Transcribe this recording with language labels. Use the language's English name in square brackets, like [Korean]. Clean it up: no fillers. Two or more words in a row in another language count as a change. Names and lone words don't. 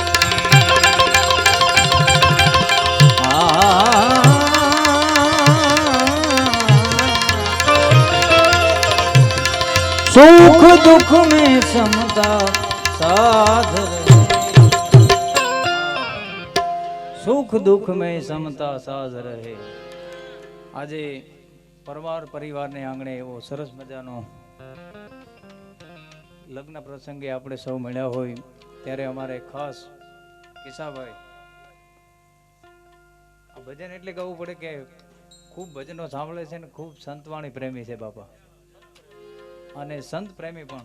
[Hindi] सुख दुख में समता साध रहे, सुख दुख में समता साध रहे। [Gujarati] આજે પરિવારને આંગણે એવો સરસ મજાનો લગ્ન પ્રસંગે આપણે સૌ મળ્યા હોય ત્યારે અમારે ખાસ કિસાભાઈ આ ભજન એટલે કહેવું પડે કે ખૂબ ભજનો સાંભળે છે ને ખૂબ સંતવાણી પ્રેમી છે બાપા, અને સંત પ્રેમી પણ।